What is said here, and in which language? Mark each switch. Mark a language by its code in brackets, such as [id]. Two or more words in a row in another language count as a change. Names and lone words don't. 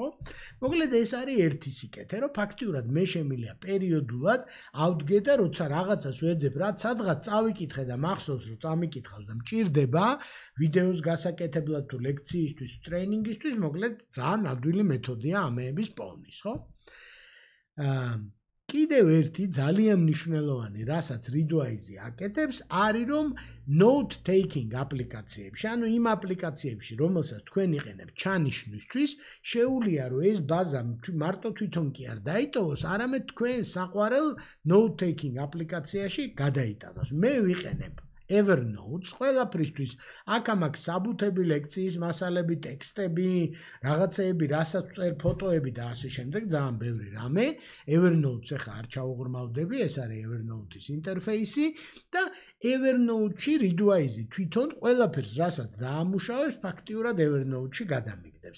[ka] მოკლედ ეს არის ერთი სიკეთე, რომ ფაქტიურად მე შემიძლია პერიოდულად ავდგე და როცა რაღაცას ვეძებ, რაც სადღაც წავიკითხე და მახსოვს, რომ წამიკითხავს და მჭირდება ვიდეოს გასაკეთებლად თუ ლექციისთვის, ტრეინინგისთვის, მოკლედ ძალიან ადვილი მეთოდია ამეების პოვნის, ხო? კიდევ ერთი ძალიან მნიშვნელოვანი, რასაც Readwise აკეთებს, არის რომ [en] note taking [ka] აპლიკაციებში, ანუ იმ აპლიკაციებში, რომელსაც თქვენ იყენებთ ჩანიშვნისთვის, შეუძლია რომ ეს ბაზა მარტო თვითონ კი არ დაიტოვოს, არამედ თქვენ საყვარელ [en] note taking [ka] აპლიკაციაში გადაიტანოს. მე ვიყენებ Evernote, ყველაფრისთვის, აქ-ამაქვს საბუთები, ლექციის მასალები, ტექსტები, რაღაცეები, რასაც წერ, ფოტოები და ასე შემდეგ, ძალიან ბევრი რამე. Evernote-ს ახლა არ ჩაუღრმავდები, ეს არის Evernote-ის ინტერფეისი და Evernote-ში Readwise თვითონ ყველაფერს, რასაც დაამუშავებს, ფაქტიურად Evernote-ში გადამიგდებს.